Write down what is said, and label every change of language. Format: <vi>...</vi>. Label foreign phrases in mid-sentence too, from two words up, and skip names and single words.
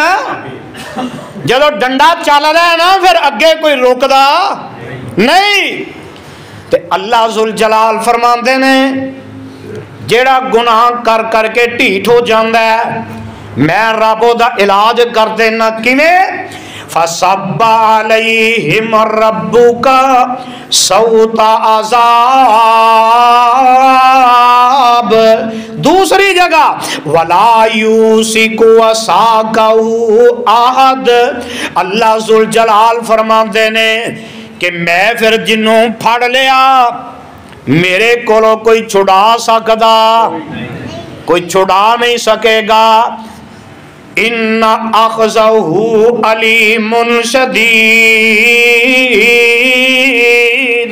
<pa>جدوں ڈنڈا چل رہا ہے نا پھر اگے کوئی رکدا نہیں. تے اللہ ذوالجلال فرماندے نے جیہڑا گناہ کر کر کے ڈھیٹ ہو جاتا ہے میں رب دا علاج کر دینا.</pa> <ar>किवें? فصب عليهم ربك سوط عذاب.</ar> <pa>دوسری جگہ</pa> <ar>ولا يوثق وثاقه أحد.</ar> <pa>اللہ ذوالجلال فرماتے نے کہ میں پھر جنہوں پھڑ لیا میرے کولوں کوئی چھڑا سکدا، کوئی چھڑا نہیں سکے گا.</pa> <ar>إن أخذه أليم شديد.</ar>